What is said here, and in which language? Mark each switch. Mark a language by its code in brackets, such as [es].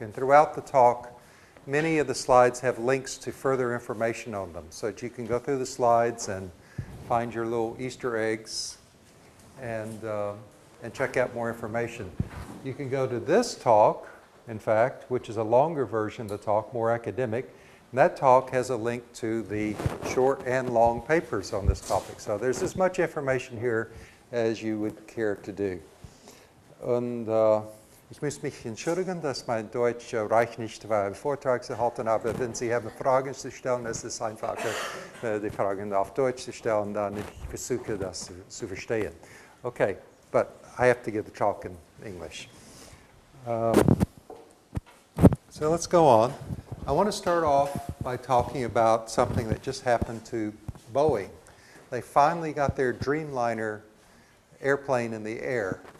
[en] And throughout the talk, many of the slides have links to further information on them, so that you can go through the slides and find your little Easter eggs and check out more information. You can go to this talk, in fact, which is a longer version of the talk, more academic. And that talk has a link to the short and long papers on this topic. So there's as much information here as you would care to do. [de] Und ich muss mich entschuldigen, dass mein Deutsch reicht nicht, weil Vortrag zu halten, aber wenn Sie haben Fragen zu stellen, ist es einfacher, die Fragen auf Deutsch zu stellen, dann ich versuche das zu verstehen. [en] Okay, but I have to give the talk in English. So let's go on. I want to start off by talking about something that just happened to Boeing. They finally got their Dreamliner airplane in the air.